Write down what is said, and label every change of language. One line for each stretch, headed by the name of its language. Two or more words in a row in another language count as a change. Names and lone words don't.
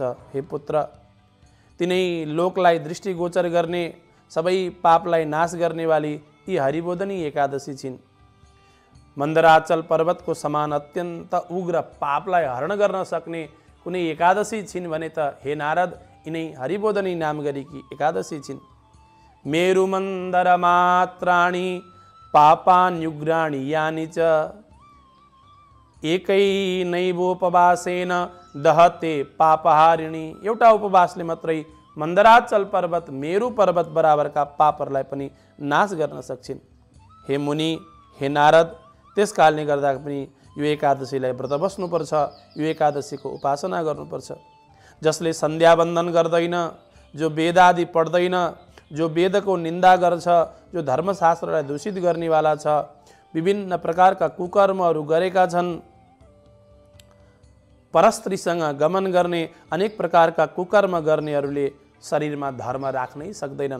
Nepali: हे पुत्र, तिनै लोकलाई दृष्टिगोचर गर्ने, सबै पापलाई नाश गर्नेवाली यी हरिबोधनी एकादशी छिन्। मन्दराचल पर्वतको समान अत्यन्त उग्र पापलाई हरण गर्न सक्ने कुनै एकादशी छिन् भने त हे नारद, यिनै हरिबोधनी नाम गरेकी एकादशी छिन्।
Sanskrit: मेरु मन्दर मात्राणि पापान्युग्राणि यानि च एकैनैवोपवासेन दहते पापहारिणी।
Nepali: एउटा उपवासले मात्रै मन्दराचल पर्वत, मेरु पर्वत बराबरका पापहरूलाई पनि नाश गर्न सक्छिन्। हे मुनि, हे नारद, त्यस कारणले गर्दा पनि यो एकादशीलाई व्रत बस्नुपर्छ, यो एकादशीको उपासना गर्नुपर्छ। जसले सन्ध्यावन्दन गर्दैन, जो वेद आदि पढ्दैन, जो वेदको निन्दा गर्छ, जो धर्मशास्त्रलाई दूषित गर्नेवाला छ, विभिन्न प्रकारका कुकर्महरू गरेका छन्, परस्त्रीसँग गमन गर्ने, अनेक प्रकारका कुकर्म गर्नेहरूले शरीरमा धर्म राख्नै सक्दैनन्।